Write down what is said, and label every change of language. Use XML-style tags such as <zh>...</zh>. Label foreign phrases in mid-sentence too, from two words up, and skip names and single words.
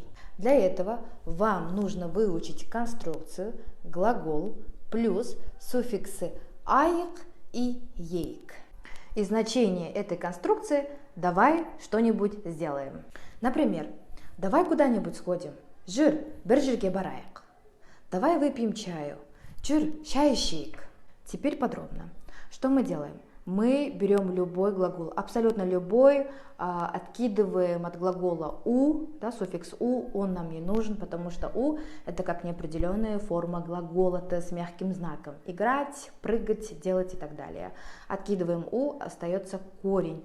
<ru>Для этого вам нужно выучить конструкцию, глагол плюс суффиксы аек и ейк. И значение этой конструкции «давай что-нибудь сделаем». Например, «давай куда-нибудь сходим».</ru> <kk>Жүр, бір жерге барайық.</kk> <ru>Давай выпьем чаю.</ru> <kk>Жүр, шай ішейік.</kk> <ru>Теперь подробно. Что мы делаем? Мы берем любой глагол, абсолютно любой, откидываем от глагола у, да, суффикс у, он нам не нужен, потому что у это как неопределенная форма глагола с мягким знаком. Играть, прыгать, делать и так далее. Откидываем у, остается корень.</ru>